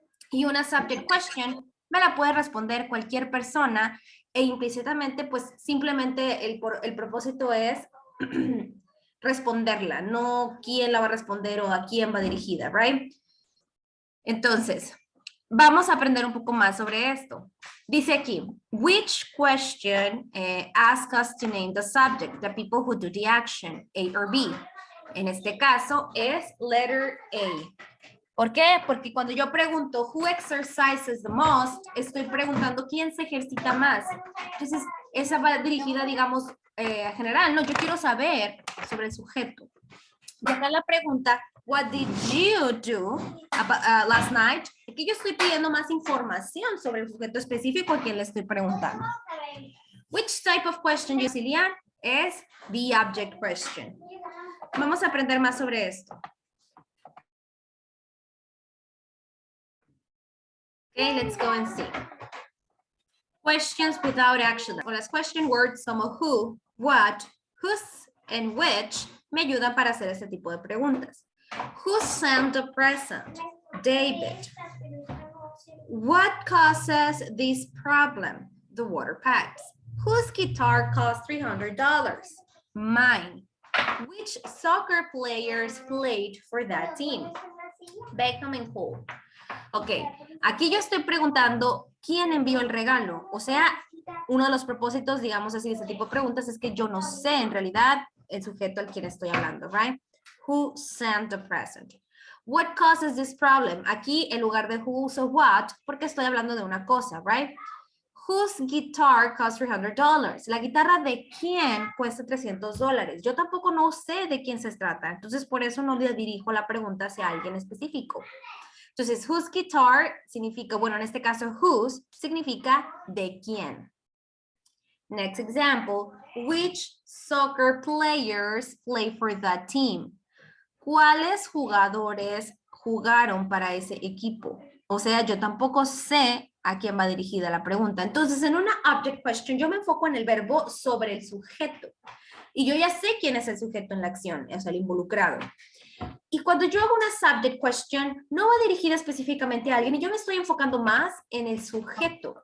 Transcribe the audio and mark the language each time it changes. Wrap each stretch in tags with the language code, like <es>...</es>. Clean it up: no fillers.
<es>Y una subject question me la puede responder cualquier persona e implícitamente, pues simplemente el propósito es responderla, no quién la va a responder o a quién va dirigida, right? Entonces, vamos a aprender un poco más sobre esto. Dice aquí,</es> <en>which question asks us to name the subject, the people who do the action, A or B.</en> <es>En este caso es</es> <en>letter A.</en> <es>¿Por qué? Porque cuando yo pregunto</es> <en>who exercises the most,</en> <es>estoy preguntando quién se ejercita más. Entonces, esa va dirigida, digamos, a general, ¿no? Yo quiero saber sobre el sujeto. Y acá la pregunta,</es> <en>what did you do last night?</en> <es>Aquí yo estoy pidiendo más información sobre el sujeto específico a quien le estoy preguntando.</es> <en>Which type of question, Yusilian? Es the object question.</en> <es>Vamos a aprender más sobre esto.</es> <en>Okay, let's go and see. Questions without action. O las question words como who, what, whose, and which me ayudan para hacer este tipo de preguntas. Who sent the present? David. What causes this problem? The water pipes. Whose guitar cost $300? Mine. Which soccer players played for that team? Beckham and Cole.</en> <es>Ok, aquí yo estoy preguntando quién envió el regalo. O sea, uno de los propósitos, digamos así, de este tipo de preguntas es que yo no sé en realidad el sujeto al quien estoy hablando, right?</es> <en>Who sent the present? What causes this problem?</en> <es>Aquí en lugar de who uso what porque estoy hablando de una cosa, right?</es> <en>Whose guitar costs $300?</en> <es>La guitarra de quién cuesta $300. Yo tampoco no sé de quién se trata, entonces por eso no le dirijo la pregunta hacia alguien específico. Entonces,</es> <en>whose guitar</en> <es>significa, bueno, en este caso, whose significa de quién.</es> <en>Next example, which soccer players play for that team?</en> <es>¿Cuáles jugadores jugaron para ese equipo? O sea, yo tampoco sé a quién va dirigida la pregunta. Entonces, en una object question, yo me enfoco en el verbo sobre el sujeto. Y yo ya sé quién es el sujeto en la acción, o sea, el involucrado. Y cuando yo hago una subject question, no va dirigida específicamente a alguien y yo me estoy enfocando más en el sujeto.</es>